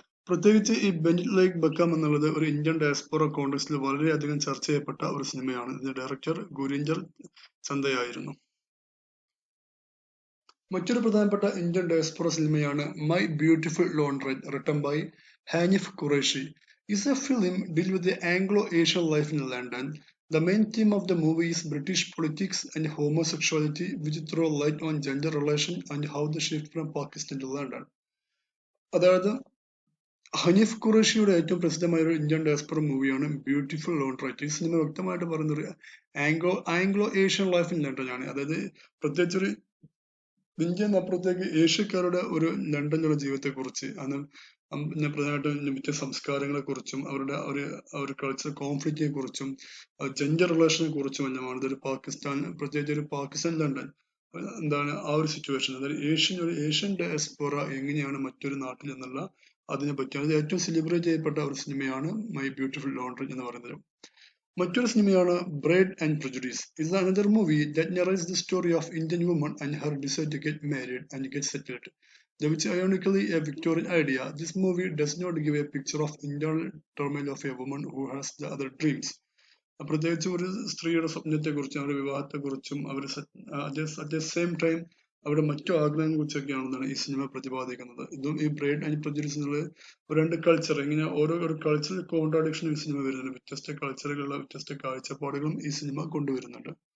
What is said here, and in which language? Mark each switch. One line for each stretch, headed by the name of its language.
Malayalam: പ്രത്യേകിച്ച് ഈ bend it like ബക്കാം എന്നുള്ളത് ഒരു ഇന്ത്യൻ ഡയസ്പോറ കോണ്ടക്സ്റ്റിൽ വളരെയധികം ചർച്ച ചെയ്യപ്പെട്ട ഒരു സിനിമയാണ്. ഇതിന്റെ ഡയറക്ടർ ഗുരീന്ദർ ചന്ദയായിരുന്നു. മറ്റൊരു പ്രധാനപ്പെട്ട ഇന്ത്യൻ ഡയസ്പോറ സിനിമയാണ് my beautiful ലോണ്ട്രൈറ്റ്,
English: written by
Malayalam: Hanif Qureshi.
English: Is a film deal with the Anglo-Asian life in London. The main theme of the movie is British politics and homosexuality, which throw light on gender relations and how they shift from Pakistan to London.
Malayalam: അതായത് ഹനീഫ് ഖുറേഷിയുടെ ഏറ്റവും പ്രസിദ്ധമായ ഒരു Indian diaspora മൂവിയാണ് beautiful ലോണ്ട്രൈറ്റ്. ഈ cinema വ്യക്തമായിട്ട് പറയുന്ന ഒരു
English: Anglo Asian life in London
Malayalam: ആണ്. അതായത് പ്രത്യേകിച്ച് ഒരു ഇന്ത്യൻ അപ്പുറത്തേക്ക് ഏഷ്യക്കാരുടെ ഒരു ലണ്ടനിലുള്ള ജീവിതത്തെ കുറിച്ച്, അന്ന് പിന്നെ പ്രധാനമായിട്ടും മറ്റ് സംസ്കാരങ്ങളെ കുറിച്ചും ഒരു കൾച്ചറൽ കോൺഫ്ലിക്റ്റിനെ കുറിച്ചും ജെൻഡർ റിലേഷനെ കുറിച്ചും എല്ലാമാണ്. ഇതൊരു പ്രത്യേകിച്ച് ഒരു പാകിസ്ഥാൻ ലണ്ടൻ എന്താണ് ആ ഒരു സിറ്റുവേഷൻ, അതായത് ഏഷ്യൻ ഡയസ്പോറ എങ്ങനെയാണ് മറ്റൊരു നാട്ടിൽ എന്നുള്ള അതിനെ പറ്റിയാണ്. അത് ഏറ്റവും സെലിബ്രേറ്റ് ചെയ്യപ്പെട്ട ഒരു സിനിമയാണ് മൈ ബ്യൂട്ടിഫുൾ ലോണ്ട്രി എന്ന് പറയുന്നത്. മറ്റൊരു സിനിമയാണ്
English: Bride and prejudice. Is another movie that narrates the story of Indian woman and her decide to get married and get settled. Which ironically a Victorian idea. This movie does not give a picture of internal turmoil of a woman who has the other dreams.
Malayalam: പ്രത്യേകിച്ച് ഒരു സ്ത്രീയുടെ സ്വപ്നത്തെ കുറിച്ചും അവരുടെ വിവാഹത്തെ കുറിച്ചും അവർ
English: at the same time
Malayalam: അവരുടെ മറ്റു ആഗ്രഹങ്ങളെ കുറിച്ചൊക്കെയാണെന്നാണ് ഈ സിനിമ പ്രതിപാദിക്കുന്നത്. ഇതും ഈ ബ്രൈഡ് ആൻഡ് പ്രെജുഡീസ് എന്നുള്ള രണ്ട് കൾച്ചർ, ഇങ്ങനെ ഓരോ കൾച്ചറൽ കോൺട്രാഡിക്ഷൻ ഈ സിനിമ വരുന്നുണ്ട്. വ്യത്യസ്ത കൾച്ചറുകളുടെ വ്യത്യസ്ത കാഴ്ചപ്പാടുകളും ഈ സിനിമ കൊണ്ടുവരുന്നുണ്ട്.